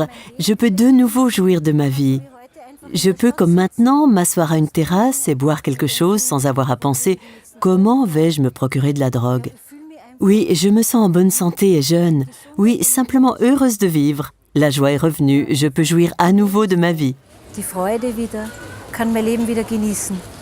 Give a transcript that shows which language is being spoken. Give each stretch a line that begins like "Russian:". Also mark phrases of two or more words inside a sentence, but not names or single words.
French: Je peux de nouveau jouir de ma vie. Je peux, comme maintenant, m'asseoir à une terrasse et boire quelque chose sans avoir à penser « Comment vais-je me procurer de la drogue ?» Oui, je me sens en bonne santé et jeune. Oui, simplement heureuse de vivre. La joie est revenue. Je peux jouir à nouveau de ma vie.
German: Die Freude wieder, kann mein Leben wieder genießen.